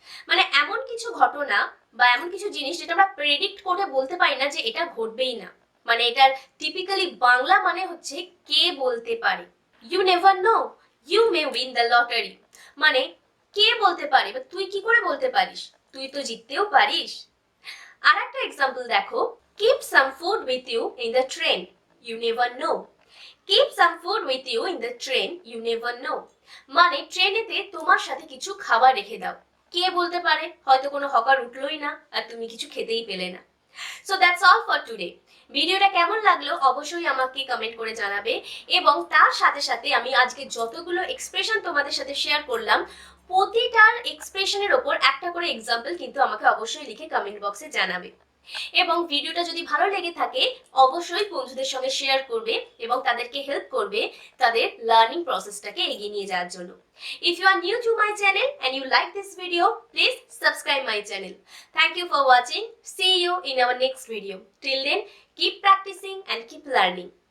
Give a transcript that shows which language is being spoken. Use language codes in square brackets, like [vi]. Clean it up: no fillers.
[bn] মানে এমন কিছু ঘটনা বা এমন কিছু জিনিস যেটা আমরা প্রেডিক্ট করে বলতে পারি না যে এটা ঘটবেই না। মানে এটার টিপিক্যালি বাংলা মানে হচ্ছে কে বলতে পারে। [en] You never know, you may win the lottery. [bn] মানে কে বলতে পারে বা তুই কি করে বলতে পারিস, তুই তো জিততেও পারিস। আর একটা এক্সাম্পল দেখো, [en] keep some food with you in the train, you never know. Keep some food with you in the train, you never know. [bn] মানে ট্রেনেতে তোমার সাথে কিছু খাবার রেখে দাও। কে বলতে পারে, হয়তো কোনো হকার উঠলোই না আর তুমি কিছু খেতেই পেলে না। [en] So that's all for today. [bn] ভিডিওটা কেমন লাগলো অবশ্যই আমাকে কমেন্ট করে জানাবে, এবং তার সাথে সাথে আমি আজকে যতগুলো এক্সপ্রেশন তোমাদের সাথে শেয়ার করলাম, প্রতিটার এক্সপ্রেশনের ওপর একটা করে এক্সাম্পল কিন্তু আমাকে অবশ্যই লিখে কমেন্ট বক্সে জানাবে। এবং ভিডিওটা যদি ভালো লেগে থাকে অবশ্যই বন্ধুদের সঙ্গে শেয়ার করবে এবং তাদেরকে হেল্প করবে তাদের লার্নিং প্রসেসটাকে এগিয়ে নিয়ে যাওয়ার জন্য। [en] If you are new to my channel and you like this video, please subscribe my channel. Thank you for watching. See you in our next video. Till then, keep practicing and keep learning.